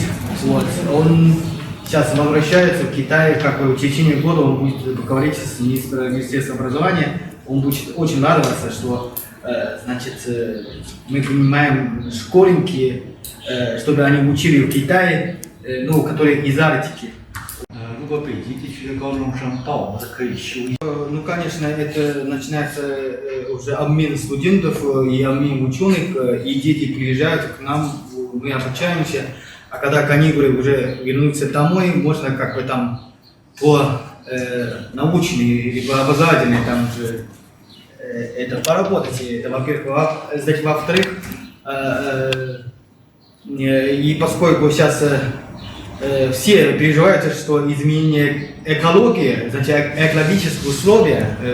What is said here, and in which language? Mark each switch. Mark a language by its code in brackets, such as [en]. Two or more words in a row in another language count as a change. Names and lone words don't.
[ru] Он сейчас возвращается в Китай, в течение года он будет говорить с министром образования, он будет очень радоваться, что мы принимаем школьники, чтобы они учили в Китае, которые из Арктики. [zh] 如果北极地区的高中生到我们这可以修一。 [ru] конечно, это начинается уже обмен студентов и обмен ученых, и дети приезжают к нам, мы обучаемся, а когда каникулы уже вернутся домой, можно там по научной или по образовательной там же это поработать, это во-первых, во-вторых, и поскольку сейчас все переживают, что изменение экологии, экологические условия